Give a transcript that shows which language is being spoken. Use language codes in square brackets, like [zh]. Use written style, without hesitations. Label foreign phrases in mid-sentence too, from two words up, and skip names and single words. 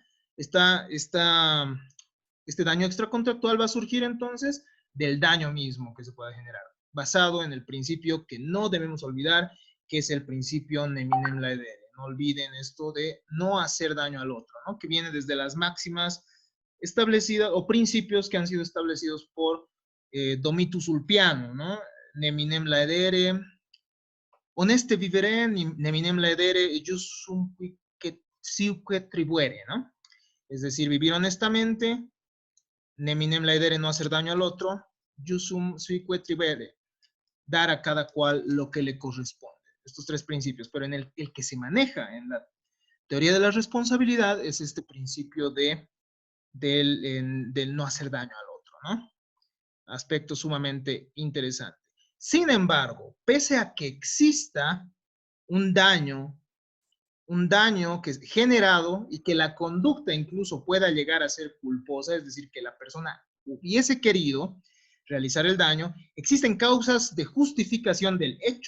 [es] Este daño extracontractual va a surgir entonces del daño mismo que se pueda generar, basado en el principio que no debemos olvidar, que es el principio [la] neminem laedere. [es] No olviden esto de no hacer daño al otro, ¿no? Que viene desde las máximas establecidas o principios que han sido establecidos por Domitus Ulpiano, ¿no? [la] Neminem laedere, honeste vivere, neminem laedere, jus sum siuque tribuere, [es] ¿no? Es decir, vivir honestamente, [la] neminem laedere, [es] no hacer daño al otro, [la] jus sum siuque tribuere, [es] dar a cada cual lo que le corresponde. Estos tres principios, pero en el que se maneja en la teoría de la responsabilidad es este principio del no hacer daño al otro, ¿no? Aspecto sumamente interesante. Sin embargo, pese a que exista un daño que es generado y que la conducta incluso pueda llegar a ser culposa, es decir, que la persona hubiese querido realizar el daño, existen causas de justificación del hecho.